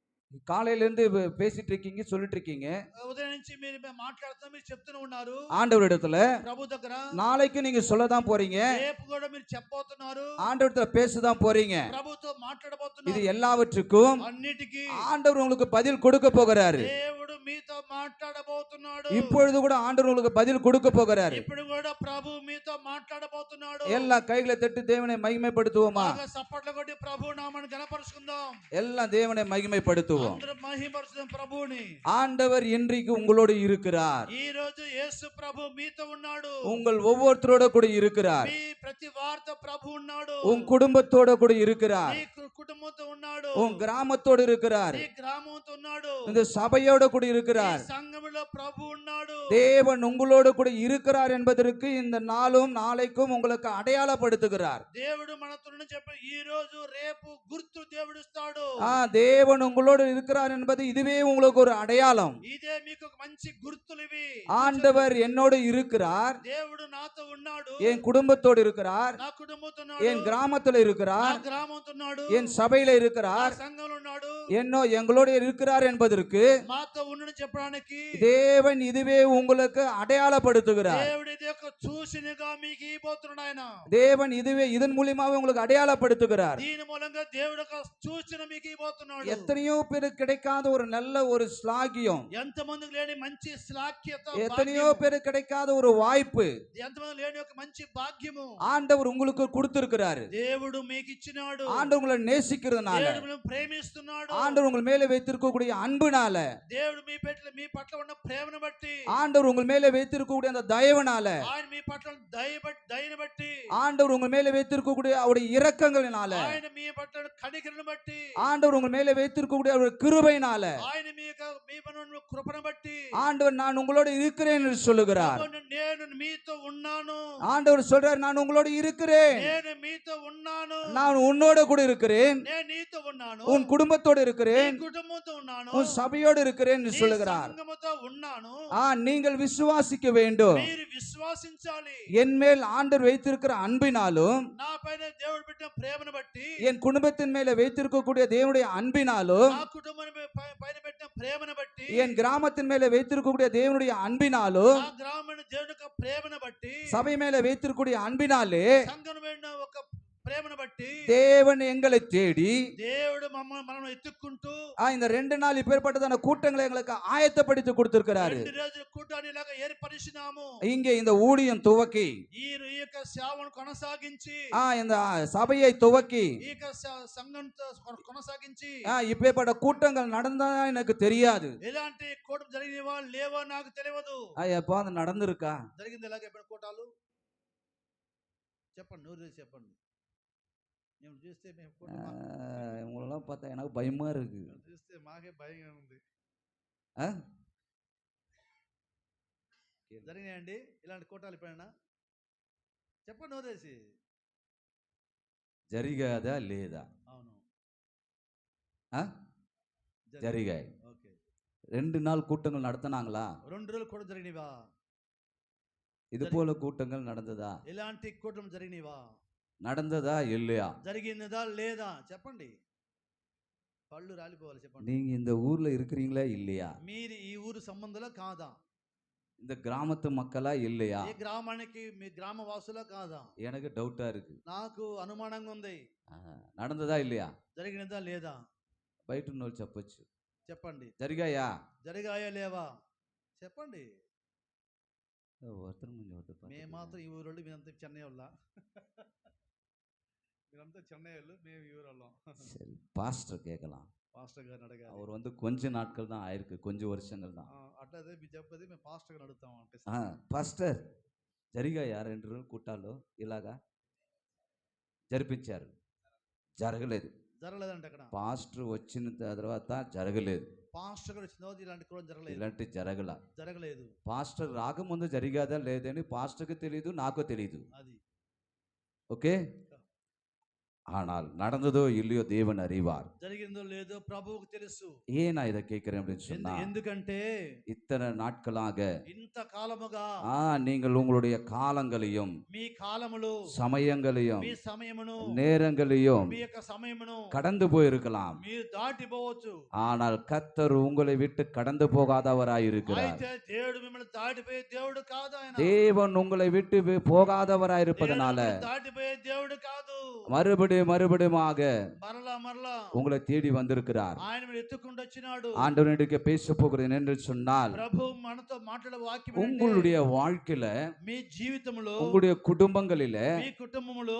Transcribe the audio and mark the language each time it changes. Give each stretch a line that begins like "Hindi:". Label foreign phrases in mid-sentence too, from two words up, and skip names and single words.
Tamil: காலையிலேருந்து பேசிட்டு இருக்கீங்க, சொல்லிட்டு இருக்கீங்க.
Telugu: ఉదయం నుంచి మీరు మాట్లాడుతూ మీరు చెప్తూనే ఉన్నారు
Tamil: ஆண்டவரிடத்துல
Telugu: ప్రభు దగ్గర.
Tamil: நாளைக்கு நீங்க சொல்லதான் போறீங்க,
Telugu: రేపు కూడా మీరు చెప్పబోతున్నారు,
Tamil: ஆண்டவரிடத்துல பேசதான் போறீங்க.
Telugu: ప్రభుతో
Tamil: இது
Telugu: మాట్లాడబోతున్నారు.
Tamil: எல்லாவற்றுக்கும்
Telugu: అన్నిటికీ
Tamil: ஆண்டவர் உங்களுக்கு பதில் கொடுக்க போகிறாரு.
Telugu: దేవుడు మీతో మాట్లాడబోతున్నాడు.
Tamil: இப்பொழுது கூட ஆண்டவர் உங்களுக்கு பதில் கொடுக்க போகிறாரு.
Telugu: ఇప్పుడు కూడా ప్రభు మీతో మాట్లాడబోతున్నాడు.
Tamil: எல்லா கைகளை தட்டி தேவனை மகிமைப்படுத்துவோமா?
Telugu: బాగా చప్పట్లు కొట్టి ప్రభు నామమును గణపరుచుకుందాం.
Tamil: எல்லாம் தேவனை மகிமைப்படுத்துவோம்.
Telugu: అందరూ మహిమపరుచుదాం ప్రభువుని.
Tamil: ஆண்டவர் இன்றைக்கு உங்களோடு இருக்கிறார்.
Telugu: ఈ రోజు యేసు ప్రభు మీతో ఉన్నాడు.
Tamil: உங்கள் ஒவ்வொருத்தரோட கூட இருக்கிறார்.
Telugu: మీ ప్రతి వారితో ప్రభు ఉన్నాడు.
Tamil: உன் குடும்பத்தோட கூட இருக்கிறார்.
Telugu: మీ కుటుంబంతో ఉన్నాడు.
Tamil: உன் கிராமத்தோடு இருக்கிறார்.
Telugu: మీ గ్రామంతో ఉన్నాడు.
Tamil: இந்த சபையோட கூட
Telugu: ఈ
Tamil: இருக்கிறார்.
Telugu: సంఘములో ప్రభు ఉన్నాడు.
Tamil: தேவன் உங்களோடு கூட இருக்கிறார் என்பதற்கு இந்த நாளும் நாளைக்கும் உங்களுக்கு அடையாளப்படுத்துகிறார்.
Telugu: దేవుడు మనతో చెప్పి ఈ రోజు రేపు గుర్తు దేవుడు ఇస్తాడు.
Tamil: தேவன் உங்களோடு இருக்கிறார் என்பது இதுவே உங்களுக்கு ஒரு அடையாளம்.
Telugu: ఇదే మీకు ఒక మంచి గుర్తులు ఇవి.
Tamil: ஆண்டவர் என்னோடு இருக்கிறார்,
Telugu: దేవుడు నాతో ఉన్నాడు.
Tamil: என் குடும்பத்தோடு இருக்கிறார்,
Telugu: నా కుటుంబంతో ఉన్నాడు.
Tamil: என் கிராமத்துல
Telugu: నా
Tamil: இருக்கிறார்,
Telugu: గ్రామంతో ఉన్నాడు.
Tamil: என் சபையில
Telugu: నా
Tamil: இருக்கிறார்,
Telugu: సంఘంలో ఉన్నాడు.
Tamil: எங்களோடு இருக்கிறார் என்பதற்கு
Telugu: మాతో ఉండని చెప్పడానికి
Tamil: தேவன் இதுவே உங்களுக்கு அடையாளப்படுத்துகிறார்.
Telugu: దేవుడు ఇది ఒక సూచనగా మీకు ఇవ్వబోతున్నాడు. ఆయన
Tamil: தேவன் இதுவே இதன் மூலியமாக உங்களுக்கு அடையாளப்படுத்துகிறார்.
Telugu: దీని మూలంగా దేవుడు ఒక సూచన మీకు ఇవ్వబోతున్నాడు.
Tamil: எத்தனையோ பேருக்கு கிடைக்காத ஒரு நல்ல ஒரு ஸ்லாகியம்,
Telugu: ఎంతమందికి లేని మంచి శ్లాఘ్యత,
Tamil: எத்தனையோ பேருக்கு கிடைக்காத ஒரு வாய்ப்பு
Telugu: ఎంతమంది లేని ఒక మంచి భాగ్యము
Tamil: ஆண்டவர் உங்களுக்கு கொடுத்திருக்கிறாரு.
Telugu: దేవుడు మీకు ఇచ్చినాడు.
Tamil: ஆண்டவர் உங்களை நேசிக்கிறதுனால,
Telugu: దేవుడు మిమ్మల్ని ప్రేమిస్తున్నాడు.
Tamil: ஆண்டவர் உங்கள் மேலே வைத்திருக்கக்கூடிய அன்புனால,
Telugu: దేవుడు మీ పట్ల ఉన్న ప్రేమను బట్టి,
Tamil: ஆண்டவர் உங்கள் மேலே வைத்திருக்கக்கூடிய அந்த தயவுனால,
Telugu: ఆయన మీ పట్ల దయను బట్టి,
Tamil: ஆண்டவர் உங்கள் மேலே வைத்திருக்கக்கூடிய அவருடைய இரக்கங்களினால,
Telugu: ఆయన మీ పట్ల కనికరను బట్టి,
Tamil: ஆண்டவர் உங்கள் மேலே வைத்திருக்கக்கூடிய அவருடைய கிருபையினால,
Telugu: ఆయన మీ పట్ల కృపను బట్టి,
Tamil: ஆண்டவர் நான் உங்களோடு இருக்கிறேன் என்று சொல்லுகிறார்.
Telugu: నేను మీతో ఉన్నాను.
Tamil: ஆண்டவர் சொல்றார், நான் உங்களோடு இருக்கிறேன்,
Telugu: నేను మీతో ఉన్నాను.
Tamil: நான் உன்னோட கூட இருக்கிறேன்,
Telugu: నేను నీతో ఉన్నాను.
Tamil: உன் குடும்பத்தோடு இருக்கிறேன்,
Telugu: నీ కుటుంబంతో ఉన్నాను.
Tamil: உன் சபையோடு இருக்கிறேன் என்று
Telugu: నీ
Tamil: சொல்லுகிறார்.
Telugu: సంఘముతో ఉన్నాను.
Tamil: நீங்கள் விசுவாசிக்க வேண்டும்.
Telugu: మీరు విశ్వాసించాలి.
Tamil: என் மேல் ஆண்டவர் வைத்திருக்கிற அன்பினாலும்,
Telugu: నా పైన దేవుడు పెట్టిన ప్రేమను బట్టి,
Tamil: என் குடும்பத்தின் மேல வைத்திருக்கக்கூடிய தேவனுடைய அன்பினாலும்,
Telugu: నా కుటుంబం పైన పెట్టిన ప్రేమను బట్టి,
Tamil: என் கிராமத்தின் மேல வைத்திருக்கக்கூடிய தேவனுடைய அன்பினாலும்,
Telugu: నా గ్రామం దేవుని యొక్క ప్రేమను బట్టి,
Tamil: சபை மேல வைத்திருக்கக்கூடிய அன்பினாலே
Telugu: సంఘం మీద ఒక ప్రేమను బట్టి
Tamil: தேவன் எங்களை தேடி
Telugu: దేవుడు మనల్ని ఎత్తుక్కుంటూ
Tamil: இந்த 2 நாள் இப்பேற்பட்டதான கூட்டங்களை எங்களுக்கு ஆயத்தப்படுத்தி கொடுத்திருக்கிறாரு.
Telugu: 2 రోజుల కూటాన్ని ఇలాగా ఏర్పరిచినాము.
Tamil: இங்கே இந்த ஊழியம் துவக்கி,
Telugu: ఈ యొక్క సేవను కొనసాగించి,
Tamil: இந்த சபையை துவக்கி,
Telugu: ఈ యొక్క సంఘంతో కొనసాగించి,
Tamil: இப்பேற்பட்ட கூட்டங்கள் நடந்தா எனக்கு தெரியாது.
Telugu: ఎలాంటి కూటం జరిగినవా లేవో నాకు తెలియదు.
Tamil: எப்போ அது நடந்திருக்கா?
Telugu: జరిగింది ఎలాగ ఎప్పుడు కూటాలు చెప్పండి, నూరు చెప్పండి. మేము చూస్తే మేము
Tamil: உங்களெல்லாம் பார்த்தா எனக்கு பயமா இருக்கு.
Telugu: చూస్తే మాకే భయంగా ఉంది. జరిగినాయండి ఇలాంటి కూటాలు ఎప్పుడైనా? చెప్పండి నూరేసి. జరిగాదా లేదా? అవును, జరిగాయి. ఓకే.
Tamil: 2 நாள் கூட்டங்கள் நடத்தினாங்களா?
Telugu: 2 రోజులు కూడా జరిగినవా?
Tamil: இது போல கூட்டங்கள் நடந்ததா?
Telugu: ఇలాంటి కూటం జరిగినవా?
Tamil: நடந்ததா இல்லையா?
Telugu: జరిగినదా లేదా? చెప్పండి. పళ్ళు రాలిపోవాలి. చెప్పండి.
Tamil: நீங்க இந்த ஊர்ல இருக்கிறீங்களா இல்லையா?
Telugu: మీరు ఈ ఊరు సంబంధంలో కాదా?
Tamil: இந்த கிராமத்து மக்களா இல்லையா?
Telugu: ఈ గ్రామానికి మీ గ్రామ వాసులా కాదా?
Tamil: எனக்கு டவுட்டா இருக்கு.
Telugu: నాకు అనుమానంగా ఉంది.
Tamil: நடந்ததா இல்லையா?
Telugu: జరిగినదా లేదా? బయట ఉన్నోళ్ళు చెప్పొచ్చు. చెప్పండి. జరిగాయా? జరిగాయా లేవా? చెప్పండి.
Tamil: ஒருத்தர்
Telugu: మేము మాత్రం ఈ ఊరోళ్ళు, మీరంతా చెన్నై వాళ్ళ. మీరంతా చెన్నై వాళ్ళు, మేము ఈ ఊరోళ్ళం.
Tamil: சரி, பாஸ்டர் கேட்கலாம்.
Telugu: పాస్టర్ గారిని అడగాలి.
Tamil: அவர் வந்து கொஞ்ச நாட்கள் தான் ஆயிருக்கு, கொஞ்சம் வருஷங்கள் தான்.
Telugu: అట్లయితే మీరు చెప్పేది మేము పాస్టర్ గారిని అడుగుతాం అంటే. పాస్టర్ జరిగాయా 2 రోజులు కూటాలు ఇలాగా? జరిపించారు, జరగలేదు. జరగలేదంటే అక్కడ పాస్టర్ వచ్చిన తర్వాత జరగలేదు. పాస్టర్ గారు వచ్చిన తర్వాత ఇలాంటి కూడా జరగలేదు. ఇలాంటి జరగలేదు. పాస్టర్ రాకముందు జరిగాదా లేదని పాస్టర్కి తెలియదు, నాకు తెలియదు. అది ఓకే.
Tamil: ஆனால் நடந்ததோ இல்லையோ தேவன் அறிவார்.
Telugu: జరిగిందో లేదో ప్రభువుకు తెలుసు.
Tamil: ஏன் நான் இதை கேட்கிறேன் அப்படின்னு சொன்னா,
Telugu: ఎందుకంటే
Tamil: இத்தனை நாட்களாக
Telugu: ఇంత కాలముగా
Tamil: நீங்கள் உங்களுடைய காலங்களையும்
Telugu: మీ కాలములు
Tamil: சமயங்களையும்
Telugu: మీ సమయమును
Tamil: நேரங்களையும்
Telugu: మీ యొక్క సమయమును
Tamil: கடந்து போயிருக்கலாம்.
Telugu: మీరు దాటిపోవచ్చు.
Tamil: ஆனால் கர்த்தர் உங்களை விட்டு கடந்து போகாதவராயிருக்கிறார்.
Telugu: అయితే దేవుడు మిమ్మల్ని దాటిపోయే దేవుడు కాదు. ఆయన
Tamil: தேவன் உங்களை விட்டு போகாதவராயிருப்பதனால
Telugu: దాటిపోయే దేవుడు కాదు.
Tamil: மறுபடியுமாக
Telugu: మరలా
Tamil: உங்களை தேடி வந்திருக்கிறார்.
Telugu: ఆయన మీరు ఎత్తుకుంటూ వచ్చినాడు.
Tamil: ஆண்டவனுக்கு பேச போகிறேன் என்று சொன்னால்,
Telugu: ప్రభు మనతో మాట్లాడే వాక్యం
Tamil: உங்களுடைய வாழ்க்கையில
Telugu: మీ జీవితంలో
Tamil: உங்களுடைய குடும்பங்களில
Telugu: మీ కుటుంబములో